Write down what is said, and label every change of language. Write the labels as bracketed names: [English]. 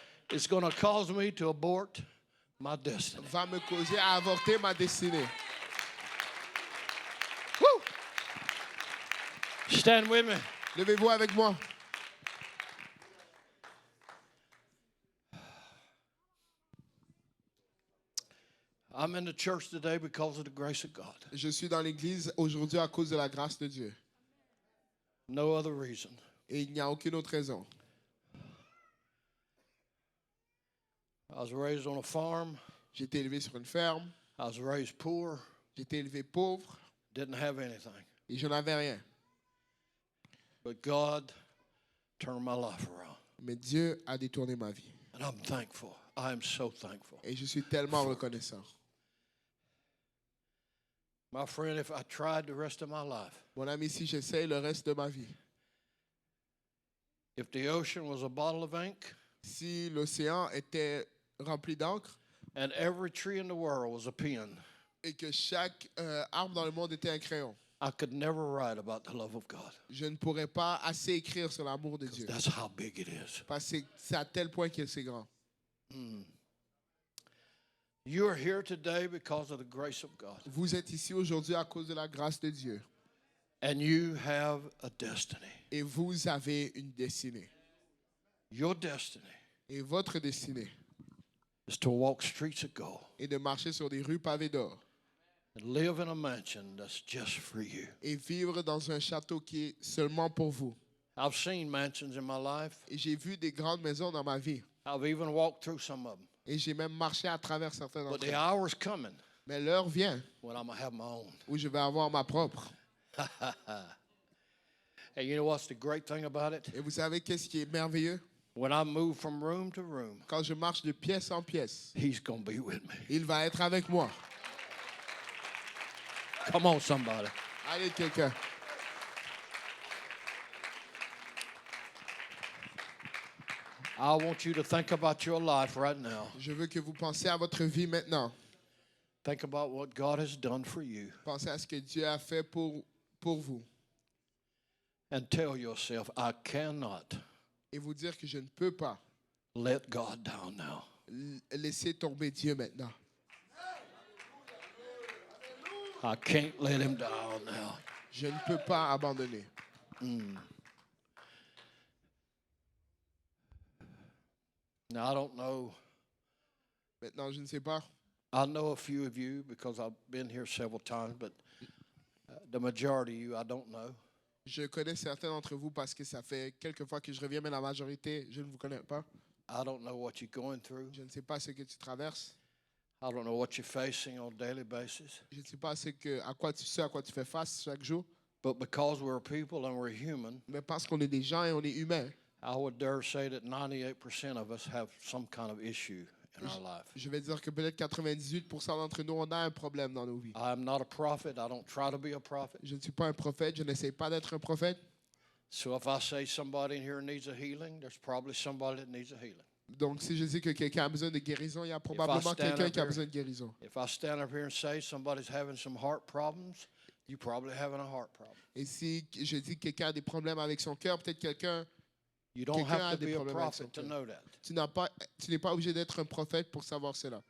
[English] is going to cause me to abort my destiny. [French] va me causer à avorter ma destinée. [English] Woo! Stand with me. [French] Levez-vous avec moi. [English] I'm in the church today because of the grace of God. [French] Je suis dans l'église aujourd'hui à cause de la grâce de Dieu. [English] No other reason. [French] Et il n'y a aucune autre raison. [English] I was raised on a farm. [French] J'ai été élevé sur une ferme. [English] I was raised poor. [French] J'ai été élevé pauvre. [English] Didn't have anything. [French] Et je n'avais rien. [English] But God turned my life around. [French] Mais Dieu a détourné ma vie. [English] And I'm thankful. I am so thankful. [French] Et je suis tellement reconnaissant. [English] My friend, if I tried the rest of my life, [French] Mon ami, si j'essaye le reste de ma vie, [English] if the ocean was a bottle of ink [French] si l'océan était rempli d'encre [English] and every tree in the world was a pen, [French] et que chaque arbre dans le monde était un crayon, [English] I could never write about the love of God. [French] je ne pourrais pas assez écrire sur l'amour de Dieu. [English] That's how big it is. [French] Parce que c'est à tel point que c'est grand. [English] You are here today because of the grace of God. [French] Vous êtes ici aujourd'hui à cause de la grâce de Dieu. [English] And you have a destiny. [French] Et vous avez une destinée. [English] Your destiny [French] Et votre destinée [English] is to walk streets of gold [French] est de marcher sur des rues pavées d'or [English] and live in a mansion that's just for you. [French] et vivre dans un château qui est seulement pour vous. [English] I've seen mansions in my life. [French] Et j'ai vu des grandes maisons dans ma vie. [English] I've even walked through some of them. [French] Et j'ai même marché à travers certaines [English] But [French] d'entre [English] the [French] elles. [English] hour's coming [French] Mais l'heure vient [English] when I'm going to have my own. [French] où je vais avoir ma propre. [English] Hey, you know what's the great thing about it? [French] Et vous savez qu'est-ce qui est merveilleux? [English] When I move from room to room, [French] Quand je marche de pièce en pièce, [English] He's going to be with me. [French] il va être avec moi. [English] Come on, somebody. [French] Allez, quelqu'un. [English] I want you to think about your life right now. [French] Je veux que vous pensiez à votre vie maintenant. [English] Think about what God has done for you. [French] Pensez à ce que Dieu a fait pour vous. [English] And tell yourself, I cannot [French] Et vous dire que je ne peux pas [English] let God down now. [French] laisser tomber Dieu maintenant. [English] I can't let Him down now. [French] Je ne peux pas abandonner. [English] Now, I don't know. [French] Maintenant, je ne sais pas. [English] I know a few of you because I've been here several times, but the majority of you, I don't know. [French] Je connais certains d'entre vous parce que ça fait quelques fois que je reviens, mais la majorité, je ne vous connais pas. [English] I don't know what you're going through. [French] Je ne sais pas ce que tu traverses. [English] I don't know what you're facing on a daily basis. [French] Je ne sais pas ce à quoi tu fais face chaque jour. [English] But because we're people and we're human, [French] Mais parce qu'on est des gens et on est humains, [English] I would dare say that 98% of us have some kind of issue in our life. [French] je vais dire que peut-être 98% d'entre nous, on a un problème dans nos vies. [English] I'm not a prophet. I don't try to be a prophet. [French] Je ne suis pas un prophète, je n'essaie pas d'être un prophète. [English] So if I say somebody in here needs a healing, there's probably somebody that needs a healing. [French] Donc, si je dis que quelqu'un a besoin de guérison, il y a probablement quelqu'un qui a besoin de guérison. [English] If I stand up here and say somebody's having some heart problems, you're probably having a heart problem. [French] Et si je dis que quelqu'un a des problèmes avec son cœur, peut-être quelqu'un, [English] You don't [French] Quelqu'un [English] have [French] a [English] to [French] des [English] be a [French] problèmes avec son [English] prophet to [French] cœur. [English] know that. [French] tu n'es pas obligé d'être un prophète pour savoir cela.